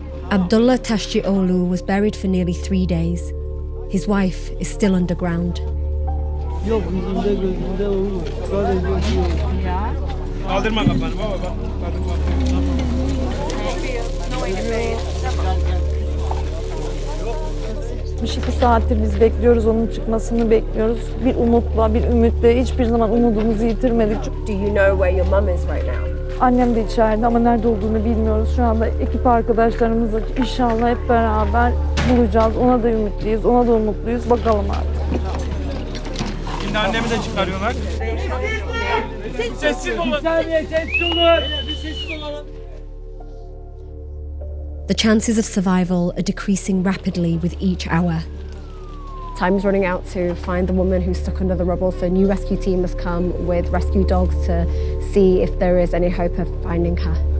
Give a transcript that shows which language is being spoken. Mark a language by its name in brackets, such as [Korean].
[English] Abdullah Tashcioğlu was buried for nearly 3 days. His wife is still underground. [Turkish] Yok yüzünde gözünde olur. Sadece Ya. Kaldırma kafanı baba. Yaklaşık 2 saattir biz bekliyoruz, onun çıkmasını bekliyoruz. Bir umutla, bir ümitle, hiçbir zaman umudumuzu yitirmedik. [English] Do you know where your mum is right now? [Turkish] Annem de içeride ama nerede olduğunu bilmiyoruz. Şu anda ekip arkadaşlarımızla inşallah hep beraber bulacağız. Ona da ümitliyiz, ona da umutluyuz. Bakalım artık. Şimdi annemi de çıkarıyorlar. sessiz olun. Bir saniye sessiz olun. Bir sessiz olalım. [English] The chances of survival are decreasing rapidly with each hour. Time is running out to find the woman who's stuck under the rubble, so a new rescue team has come with rescue dogs to see if there is any hope of finding her.